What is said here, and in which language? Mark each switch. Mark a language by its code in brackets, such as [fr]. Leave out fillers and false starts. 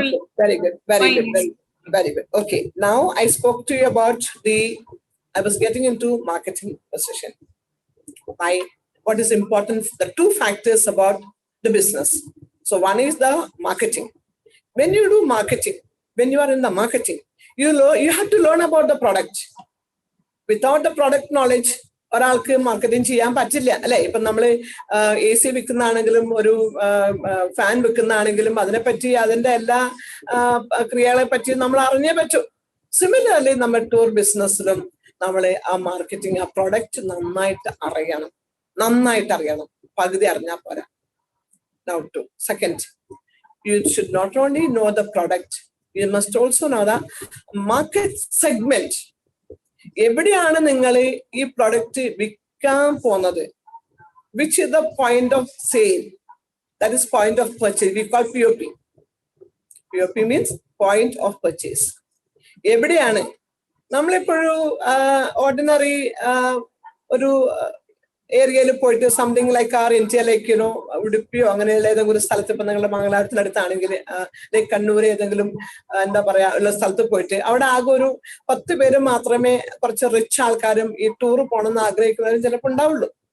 [en] Okay, very good, very good, very good. Okay, now I spoke to you about I was getting into marketing position. What is important, the 2 factors about the business. So one is the marketing. When you do marketing, when you are in the marketing, you have to learn about the product. Without the product knowledge, [ml] ഒരാൾക്ക് marketing ചെയ്യാൻ പറ്റില്ല അല്ലെ. ഇപ്പൊ നമ്മള് AC വിൽക്കുന്നതാണെങ്കിലും ഒരു fan വിൽക്കുന്നതാണെങ്കിലും അതിനെപ്പറ്റി അതിന്റെ എല്ലാ ക്രിയകളെ പറ്റി നമ്മൾ അറിഞ്ഞേ പറ്റൂ. സിമിലർലി നമ്മൾ ടൂർ ബിസിനസ്സിലും നമ്മള് ആ മാർക്കറ്റിംഗ്, ആ പ്രൊഡക്റ്റ് നന്നായിട്ട് അറിയണം. പകുതി അറിഞ്ഞാൽ പോരാ. [en] Now to second, you should not only know the product, you must also know the market segment. [ml] എവിടെയാണ് നിങ്ങൾ ഈ പ്രൊഡക്റ്റ് വിൽക്കാൻ പോകുന്നത്? [en] Which is the point of sale? That is point of purchase. We call POP. POP means point of purchase. [ml] എവിടെയാണ് നമ്മളിപ്പോഴൊരു ordinary ഒരു ഏരിയയിൽ പോയിട്ട് something like R India like you know ഉടുപ്പിയോ അങ്ങനെയുള്ള ഏതെങ്കിലും ഒരു സ്ഥലത്ത്, ഇപ്പൊ നിങ്ങളുടെ മംഗലാപുരത്തിനടുത്താണെങ്കിൽ ലൈക്ക് കണ്ണൂർ ഏതെങ്കിലും എന്താ പറയാ ഉള്ള സ്ഥലത്ത് പോയിട്ട് അവിടെ ആകെ ഒരു 10 പേര് മാത്രമേ കുറച്ച് റിച്ച് ആൾക്കാരും ഈ ടൂർ പോകണമെന്ന് ആഗ്രഹിക്കുന്നവരും ചിലപ്പോൾ ഉണ്ടാവുള്ളൂ.